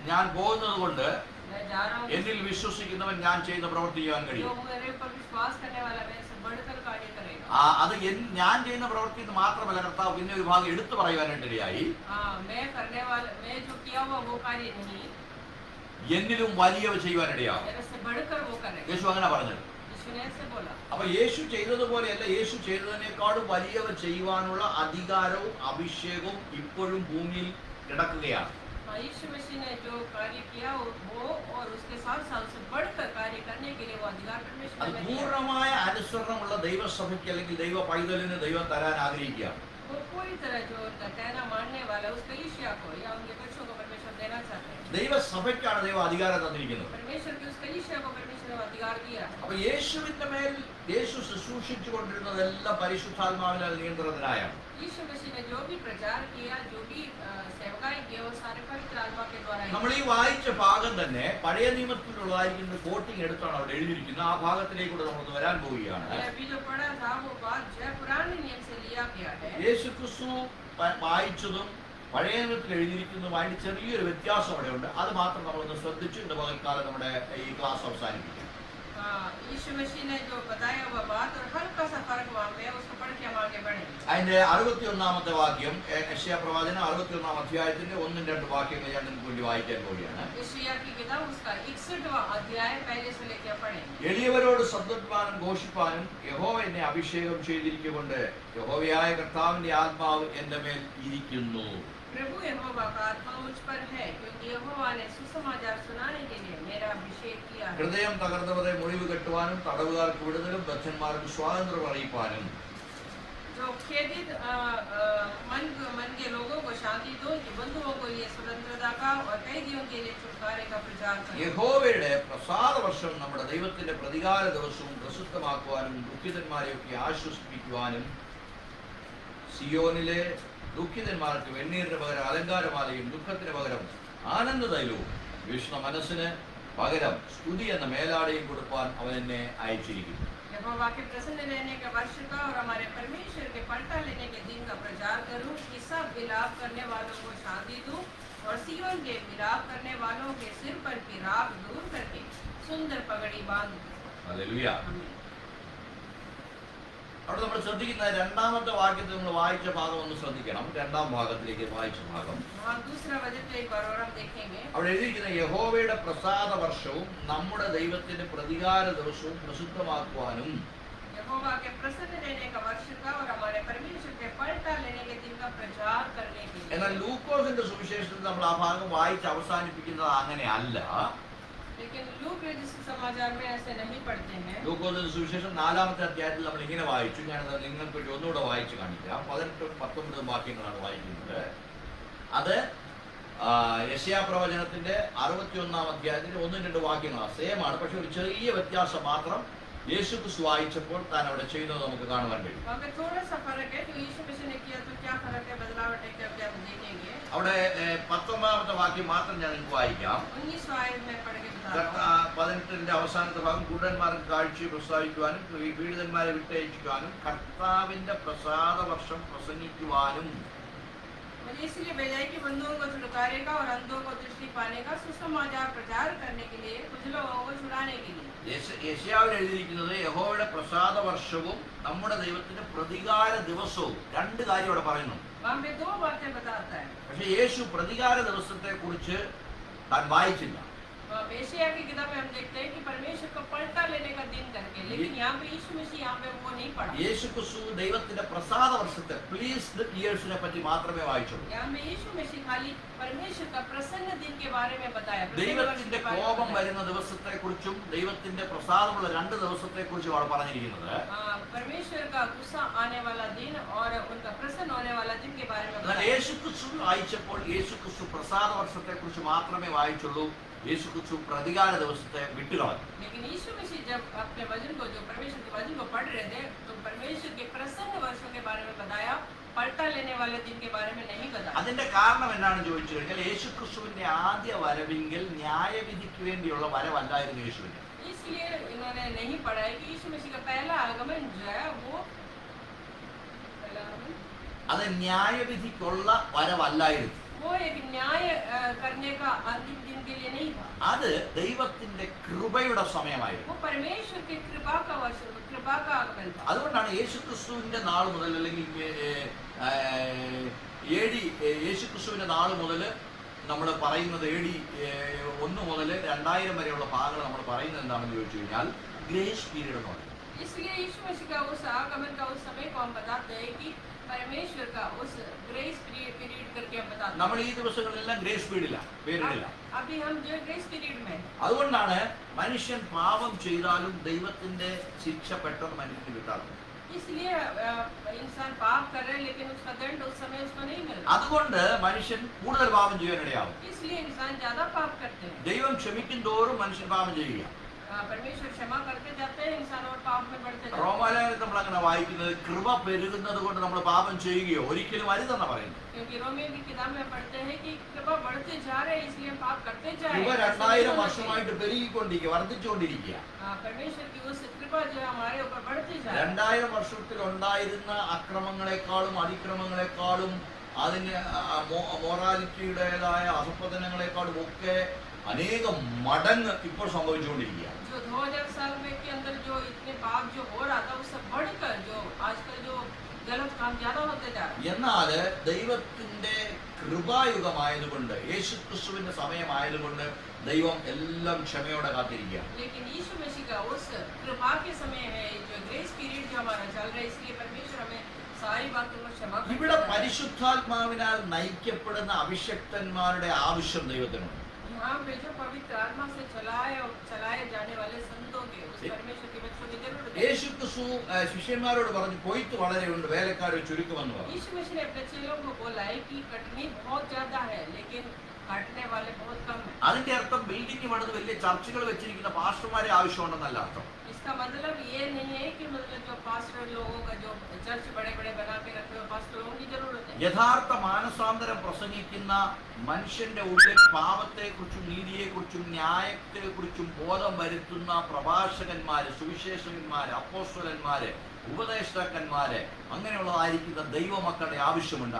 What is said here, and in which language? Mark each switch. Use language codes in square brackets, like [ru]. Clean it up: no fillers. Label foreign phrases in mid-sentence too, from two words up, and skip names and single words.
[ml] ഞാൻ പോകുന്നത് കൊണ്ട് [hi] मैं जा रहा हूँ [ml] എന്നിൽ വിശ്വസിക്കുന്നവൻ ഞാൻ ചെയ്യുന്ന പ്രവൃത്തി ചെയ്യാൻ जो കഴിയും. [hi] मेरे ऊपर विश्वास करने वाला मेरे से बढ़कर कार्य करेगा। [ml] അത് ഞാൻ ചെയ്യുന്ന പ്രവൃത്തി എന്ന് മാത്രമല്ല കർത്താവ് പിന്നെ ഒരു ഭാഗം എടുത്തു പറയുവാനിടയായി. [hi] मैं करने वाला मैं जो किया हुआ वो कार्य नहीं [ml] എന്നിലും വലിയവ ചെയ്യുവാനിടയാവും. [hi] मेरे से बढ़कर वो करेगा। [ml] യേശു അങ്ങനെ പറഞ്ഞത്. [hi] यीशु ने ऐसे बोला। [ml] അപ്പൊ യേശു ചെയ്തതുപോലെയല്ല, യേശു ചെയ്തതിനേക്കാളും വലിയവ ചെയ്യുവാനുള്ള അധികാരവും അഭിഷേകവും ഇപ്പോഴും ഭൂമിയിൽ കിടക്കുകയാണ്. [hi] यीशु मसीह ने जो कार्य किया वो और उसके साथ साथ उससे बढ़कर कार्य करने के लिए वो अधिकार परमेश्वर അത് ने दिया। [ml] പൂർണ്ണമായ അനുസരണമുള്ള ദൈവസഭയ്ക്ക് അല്ലെങ്കിൽ ദൈവ പൈതലിന് ദൈവം തരാൻ ആഗ്രഹിക്കുക. [hi] वो पूरी तरह जो उनका कहना मानने वाला उस कलीसिया को या उनके बच्चों को परमेश्वर देना चाहते हैं। [ml] ദൈവസഭയ്ക്കാണ് ദൈവം അധികാരം തന്നിരിക്കുന്നത്. [hi] परमेश्वर की उस कलीसिया को परमेश्वर ने अधिकार दिया। [ml] അപ്പൊ യേശുവിന്റെ മേൽ യേശു ശുശ്രൂഷിച്ചു കൊണ്ടിരുന്നതെല്ലാം പരിശുദ്ധാത്മാവിനാൽ നിയന്ത്രണത്തിലായാണ്. [hi] यीशु मसीह ने जो भी प्रचार किया जो भी सेवकाई किया वो सारे पवित्र आत्मा के द्वारा ही। [ml] നമ്മൾ ഈ വായിച്ച ഭാഗം തന്നെ പഴയ നിയമത്തിലുള്ളതായിരിക്കുന്ന കോട്ടിങ് എടുത്താണ് അവിടെ എഴുതിയിരിക്കുന്നത്. ആ ഭാഗത്തിലേക്കൂടെ നമ്മൾ വരാൻ പോവുകയാണ്. [hi] ये अभी जो पढ़ा था वो बात जो है पुराने नियम से लिया गया है। [ml] യേശു ക്രിസ്തു വായിച്ചതും പഴയ നിയമത്തിൽ എഴുതിയിരിക്കുന്നതുമായിട്ട് ചെറിയൊരു വ്യത്യാസം അവിടെ ഉണ്ട്. അത് മാത്രം നമ്മളൊന്ന് ശ്രദ്ധിച്ച് ഇന്ന് പകൽക്കാലം നമ്മുടെ ഈ ക്ലാസ് അവസാനിപ്പിക്കും. [hi] यीशु मसीह ने जो बताया हुआ बात और हल्का सा फर्क वहाँ पे उसको पढ़ के हम आगे बढ़े। [ml] അതിന്റെ 61-ാമത്തെ വാക്യം യെശയ്യാ പ്രവാചകൻ 61-ാം അധ്യായത്തിന്റെ 1-2 വാക്യങ്ങൾ ഞാൻ നിങ്ങൾക്ക് വേണ്ടി വായിക്കാൻ പോവുകയാണ്. [hi] यशायाह की किताब उसका 61वां अध्याय पहले से लेकर पढ़ें। [ml] എളിയവരോട് ശബ്ദിപ്പാനും ഘോഷിപ്പാനും യഹോവ എന്നെ അഭിഷേകം ചെയ്തിരിക്കുകൊണ്ട് യഹോവയായ കർത്താവിന്റെ ആത്മാവ് എന്റെ മേൽ ഇരിക്കുന്നു. [hi] प्रभु यहोवा का आत्मा मुझ पर है क्योंकि यहोवा ने सुसमाचार सुनाने के लिए मेरा अभिषेक किया है। [ml] ഹൃദയം തകർന്നവരെ മുറിവ് കെട്ടുവാനും തടവുകാർക്ക് വിടുതലും ബദ്ധന്മാർക്ക് സ്വാതന്ത്ര്യം അറിയിപ്പാനും [hi] जो खेदित मन के लोगों को शांति दो, कि बंधुओं को लिए स्वतंत्रता का और कैदियों के लिए छुटकारे का प्रचार करो। [ml] യഹോവയുടെ പ്രസാദ വർഷം നമ്മുടെ ദൈവത്തിന്റെ പ്രതികാര ദിവസവും പ്രസിദ്ധമാക്കുവാനും ദുഃഖിതന്മാരെയൊക്കെ ആശ്വസിപ്പിക്കുവാനും സിയോനിലെ ദുഃഖിതന്മാർക്ക് വെണ്ണീരിന് പകരം അലങ്കാരമാലയും ദുഃഖത്തിന് പകരം ആനന്ദതൈലവും വിഷ്ണു മനസ്സിന് പകരം സ്തുതി എന്ന മേലാടയും കൊടുപ്പാൻ അവൻ എന്നെ അയച്ചിരിക്കുന്നു. [hi] यहोवा के प्रसन्न रहने का वर्ष का और हमारे परमेश्वर के पलटा लेने के दिन का प्रचार करूं कि सब विलाप करने वालों को शांति दूं और सियोन के विलाप करने वालों के सिर पर की राख दूर करके सुंदर पगड़ी बांध दूं [ml] ഹല്ലേലൂയ. [hi] आमीन। [ml] അവിടെ നമ്മൾ ശ്രദ്ധിക്കുന്ന രണ്ടാമത്തെ വാക്യത്തിൽ നമ്മൾ വായിച്ച ഭാഗം ഒന്ന് ശ്രദ്ധിക്കണം. രണ്ടാം ഭാഗത്തിലേക്ക് വായിച്ച ഭാഗം [hi] वहाँ दूसरा वचन तो एक बार और हम देखेंगे। [ml] അവിടെ എഴുതിയിരിക്കുന്ന യഹോവയുടെ പ്രസാദ വർഷവും നമ്മുടെ ദൈവത്തിന്റെ പ്രതികാര ദിവസവും പ്രസിദ്ധമാക്കുവാനും [hi] यहोवा के प्रसन्न रहने का वर्ष का और हमारे परमेश्वर के पलटा लेने के दिन का प्रचार करने के लिए। [ml] എന്നാൽ ലൂക്കോസിന്റെ സുവിശേഷത്തിൽ നമ്മൾ ആ ഭാഗം വായിച്ച് അവസാനിപ്പിക്കുന്നത് അങ്ങനെ അല്ല. [hi] लेकिन लूक रचित समाचार में ऐसे नहीं पढ़ते हैं। [ml] ലൂക്കോസിന്റെ സുവിശേഷം 4-ാമത്തെ അധ്യായത്തിൽ നമ്മൾ ഇങ്ങനെ വായിച്ചു. ഞാനത് നിങ്ങൾക്ക് വേണ്ടി ഒന്നുകൂടെ വായിച്ച് കാണിക്കാം. 18-19 വാക്യങ്ങളാണ് വായിക്കുന്നത്. അത് യെശയ്യാ പ്രവചനത്തിന്റെ 61-ാം അധ്യായത്തിന്റെ 1-2 വാക്യങ്ങളാണ്. സെയിം ആണ്, പക്ഷെ ഒരു ചെറിയ വ്യത്യാസം മാത്രം യേശു ക്രിസ്തു വായിച്ചപ്പോൾ താൻ അവിടെ ചെയ്യുന്നത് നമുക്ക് കാണുവാൻ കഴിയും. [hi] वहाँ पे थोड़ा सा फर्क है, जो यीशु मसीह ने किया तो क्या फर्क है, बदलावट है, क्या हम देखेंगे। [ml] അവിടെ 19-ാമത്തെ വാക്യം മാത്രം ഞാൻ നിങ്ങൾക്ക് വായിക്കാം. [hi] 19 आयत में पढ़ के बता रहा हूँ। [ml] 18-ന്റെ അവസാനത്തെ ഭാഗം കുരുടന്മാർക്ക് കാഴ്ച പ്രസ്താവിക്കുവാനും പീഡിതന്മാരെ വിട്ടയച്ചിക്കുവാനും കർത്താവിന്റെ പ്രസാദ വർഷം പ്രസംഗിക്കുവാനും [hi] मुझे इसलिए भेजा है कि बंधुओं को छुटकारेगा और अंधों को दृष्टि पाने का सुसमाचार प्रचार करने के लिए, कुछ लोगों को छुड़ाने के लिए। [ml] യെശയ്യാവിൽ എഴുതിയിരിക്കുന്നത് യഹോവയുടെ പ്രസാദ വർഷവും നമ്മുടെ ദൈവത്തിന്റെ പ്രതികാര ദിവസവും. രണ്ട് കാര്യം അവിടെ പറയുന്നു. [hi] वहाँ पे 2 बातें बताता है। [ml] പക്ഷെ യേശു പ്രതികാര ദിവസത്തെ കുറിച്ച് താൻ വായിച്ചില്ല. [hi] यशायाह की किताब में हम देखते हैं कि परमेश्वर को पलटा लेने का दिन करके, लेकिन यहाँ पे यीशु मसीह यहाँ पे वो नहीं पढ़ा। [ml] യേശു ക്രിസ്തു ദൈവത്തിന്റെ പ്രസാദ വർഷത്തെ [en] pleased years [ml] പറ്റി മാത്രമേ വായിച്ചുള്ളൂ. [hi] यहाँ पे यीशु मसीह खाली परमेश्वर का प्रसन्न दिन के बारे में बताया। [ml] ദൈവത്തിന്റെ കോപം വരുന്ന ദിവസത്തെ കുറിച്ചും ദൈവത്തിന്റെ പ്രസാദമുള്ള 2 ദിവസത്തെ കുറിച്ചും അവിടെ പറഞ്ഞിരിക്കുന്നത്. [hi] परमेश्वर का गुस्सा आने वाला दिन और उनका प्रसन्न होने वाला दिन के बारे में എന്നാൽ बताया। [ml] യേശു ക്രിസ്തു വായിച്ചപ്പോൾ യേശു ക്രിസ്തു പ്രസാദ വർഷത്തെ കുറിച്ച് മാത്രമേ വായിച്ചുള്ളൂ. യേശു ക്രിസ്തു പ്രതികാര ദിവസത്തെ വിട്ടുകളഞ്ഞു. [hi] लेकिन यीशु मसीह जब अपने वचन को, जो परमेश्वर के वचन को पढ़ रहे थे, तो परमेश्वर के प्रसन्न वर्षों के बारे में बताया, पलटा लेने वाले दिन के बारे में नहीं बताया। [ml] അതിന്റെ കാരണം എന്താണെന്ന് ചോദിച്ചു കഴിഞ്ഞാൽ യേശു ക്രിസ്തുവിന്റെ ആദ്യ വരവെങ്കിൽ ന്യായവിധിക്ക് വേണ്ടിയുള്ള വരവല്ലായിരുന്നു യേശുവിന്റെ. [hi] इसलिए इन्होंने नहीं पढ़ा है कि यीशु मसीह का पहला आगमन जो है वो [ml] അത് ന്യായവിധിക്കുള്ള വരവല്ലായിരുന്നു. [hi] वो एक न्याय करने का अंतिम दिन के लिए नहीं था। [ml] അത് ദൈവത്തിന്റെ കൃപയുടെ സമയമായിരുന്നു. [hi] वो परमेश्वर की कृपा का वर्ष, कृपा का आगमन था। [ml] അതുകൊണ്ടാണ് യേശു ക്രിസ്തുവിന്റെ നാൾ മുതൽ അല്ലെങ്കിൽ യേശു ക്രിസ്തുവിന്റെ നാൾ മുതൽ നമ്മൾ പറയുന്നത് AD 1 മുതൽ 2000 വരെയുള്ള ഭാഗങ്ങൾ നമ്മൾ പറയുന്നത് എന്താണെന്ന് ചോദിച്ചു കഴിഞ്ഞാൽ [en] grace period [ml] എന്ന് പറയും. [hi] इसलिए यीशु मसीह का उस आगमन का उस समय को हम बताते हैं कि परमेश्वर का उस [en] grace period [hi] करके हम बताते हैं। [ml] നമ്മൾ ഈ ദിവസങ്ങളിലെല്ലാം [en] grace period, [ml] പേരിടില്ല. [hi] अभी हम जो [en] grace period [hi] में हैं। [ml] അതുകൊണ്ടാണ് മനുഷ്യൻ പാപം ചെയ്താലും ദൈവത്തിന്റെ ശിക്ഷ പെട്ടെന്ന് മനുഷ്യന് കിട്ടാറുണ്ട്. [hi] इसलिए इंसान पाप कर रहे हैं, लेकिन उसका दंड उस समय उसको नहीं मिल रहा। [ml] അതുകൊണ്ട് മനുഷ്യൻ കൂടുതൽ പാപം ചെയ്യാനിടയാവും. [hi] इसलिए इंसान ज्यादा पाप करते हैं। [ml] ദൈവം ക്ഷമിക്കും തോറും മനുഷ്യൻ പാപം ചെയ്യുക. [hi] परमेश्वर क्षमा करते जाते हैं, इंसान और पाप में बढ़ते जाते हैं। [ml] റോമാലേഖനത്തിൽ നമ്മൾ അങ്ങനെ വായിക്കുന്നത് കൃപ പെരുകുന്നത് കൊണ്ട് നമ്മൾ പാപം ചെയ്യുകയോ ഒരിക്കലും അരുതെന്ന് പറയുന്നു. [hi] क्योंकि रोमियो की किताब में पढ़ते हैं कि कृपा बढ़ते जा रहे हैं, इसलिए हम पाप करते जा रहे കൃപ हैं। [ml] 2000 വർഷമായിട്ട് പെരുകിക്കൊണ്ടിരിക്കുക, വർദ്ധിച്ചുകൊണ്ടിരിക്കുക. [hi] परमेश्वर की उस कृपा जो है हमारे ऊपर बढ़ती जा रही है। [ml] 2000 വർഷത്തിൽ ഉണ്ടായിരുന്ന അക്രമങ്ങളെക്കാളും അതിക്രമങ്ങളെക്കാളും അതിന് മൊറാലിറ്റിയുടേതായ അധപ്പതനങ്ങളെക്കാളും ഒക്കെ അനേകം മടങ്ങ് ഇപ്പോൾ സംഭവിച്ചുകൊണ്ടിരിക്കുക. [hi] जो 2000 साल में के अंदर जो इतने पाप जो हो रहा था, उससे बढ़कर जो आजकल जो गलत काम ज्यादा होते जा रहा है। [ml] എന്നാൽ ദൈവത്തിന്റെ കൃപായുഗമായതുകൊണ്ട് യേശു ക്രിസ്തുവിന്റെ സമയമായതുകൊണ്ട് ദൈവം എല്ലാം ക്ഷമയോടെ കാത്തിരിക്കുക. [hi] लेकिन यीशु मसीह का उस कृपा के समय है, जो [en] grace period [hi] जो हमारा चल रहा है, इसलिए परमेश्वर हमें सारी बातों को क्षमा ഇവിടെ करता है। [ml] പരിശുദ്ധാത്മാവിനാൽ നയിക്കപ്പെടുന്ന അഭിഷക്തന്മാരുടെ ആവശ്യം ദൈവത്തിനുണ്ട്. [hi] यहाँ पे जो पवित्र आत्मा से चलाए जाने वाले संतों के, उस परमेश्वर के बच्चों की जरूरत है। [ml] യേശു ക്രിസ്തു ശിഷ്യന്മാരോട് പറഞ്ഞു കൊയ്ത്ത് വളരെയുണ്ട്, വേലക്കാരെ ചുരുക്കുമെന്ന് പറഞ്ഞു. [hi] यीशु मसीह ने अपने चेलों को बोला है कि कटनी बहुत ज्यादा है, लेकिन काटने वाले बहुत कम है। [ml] അതിന്റെ അർത്ഥം ബിൽഡിംഗ് പണിത് വലിയ ചർച്ചുകൾ വെച്ചിരിക്കുന്ന പാസ്റ്റർമാരെ ആവശ്യമുണ്ടെന്നല്ല അർത്ഥം. [hi] इसका मतलब ये नहीं है कि मतलब जो पास्टर लोगों का जो चर्च बड़े बड़े बना के रखे हुए पास्टर लोगों की जरूरत है। [ml] യഥാർത്ഥ മാനസാന്തരം പ്രസംഗിക്കുന്ന മനുഷ്യന്റെ ഉള്ളിൽ പാപത്തെക്കുറിച്ചും നീതിയെക്കുറിച്ചും ന്യായത്തെക്കുറിച്ചും ബോധം വരുത്തുന്ന പ്രഭാഷകന്മാര്, സുവിശേഷകന്മാര്, അപ്പോസ്തലന്മാര്, ഉപദേഷ്ടാക്കന്മാര്, അങ്ങനെയുള്ളതായിരിക്കുന്ന ദൈവമക്കളുടെ ആവശ്യമുണ്ട്.